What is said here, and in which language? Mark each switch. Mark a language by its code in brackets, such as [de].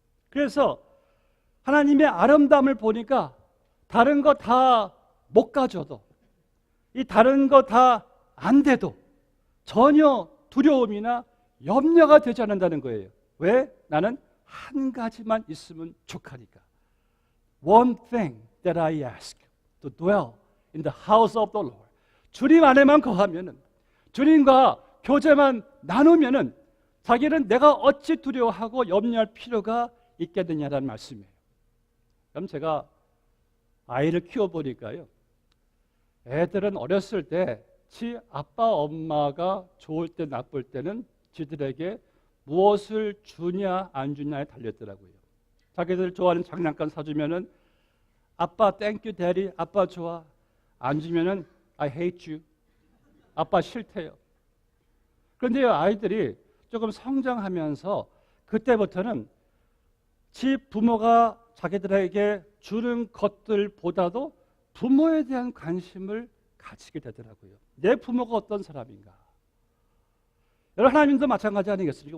[ko] 그래서 하나님의 아름다움을 보니까 다른 거 다 못 가져도, 이 다른 거 다 안 돼도 전혀 두려움이나 염려가 되지 않는다는 거예요. 왜? 나는 한 가지만 있으면 족하니까. [en] One thing that I ask, to dwell in the house of the Lord. [ko] 주님 안에만 거하면은, 주님과 교제만 나누면은 자기는 내가 어찌 두려워하고 염려할 필요가 있겠느냐라는 말씀이에요. 그럼 제가 아이를 키워보니까요, 애들은 어렸을 때 지 아빠 엄마가 좋을 때 나쁠 때는 지들에게 무엇을 주냐 안 주냐에 달렸더라고요. 자기들 좋아하는 장난감 사주면은 아빠 [en] 땡큐 데디, [ko] 아빠 좋아. 안 주면은 [en] I hate you. [ko] 아빠 싫대요. 그런데 아이들이 조금 성장하면서 그때부터는 집 부모가 자기들에게 주는 것들보다도 부모에 대한 관심을 가지게 되더라고요. 내 부모가 어떤 사람인가. 여러분, 하나님도 마찬가지 아니겠습니까?